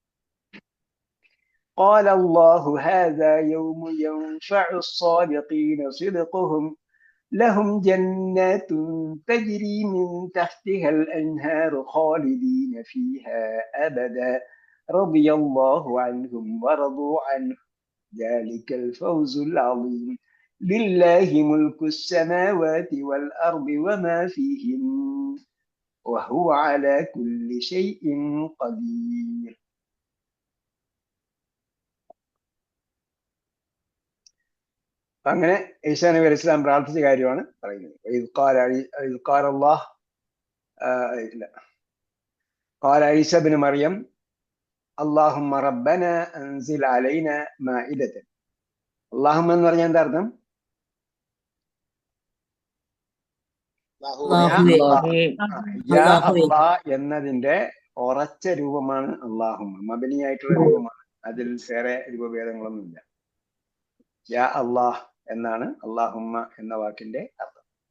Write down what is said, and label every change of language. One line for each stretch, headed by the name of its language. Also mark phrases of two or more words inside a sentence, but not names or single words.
Arabic: قال الله هذا يوم ينفع الصادقين صدقهم لهم جنات تجري من تحتها الأنهار خالدين فيها أبدا رضي الله عنهم ورضوا عنه ذلك الفوز العظيم لله ملك السماوات والأرض وما فيهن وهو على كل شيء قدير.
Malayalam: അങ്ങനെ ഈസാ നബി
Arabic: عليه السلام
Malayalam: പ്രാർത്ഥിച്ച കാര്യമാണ് പറയുന്നത്.
Arabic: قال عيسى بن مريم اللهم ربنا أنزل علينا مائدة.
Malayalam: اللهم എന്ന് പറഞ്ഞാൽ എന്താ അർത്ഥം?
Arabic: يا الله
Malayalam: എന്നതിന്റെ ഉറച്ച രൂപമാണ് അല്ലാഹുമ്മ. മബനിയായിട്ടുള്ള രൂപമാണ്, അതിൽ വേറെ രൂപഭേദങ്ങളൊന്നുമില്ല.
Arabic: يا الله
Malayalam: എന്നാണ് അല്ലാഹുമ്മ എന്ന വാക്കിന്റെ അർത്ഥം.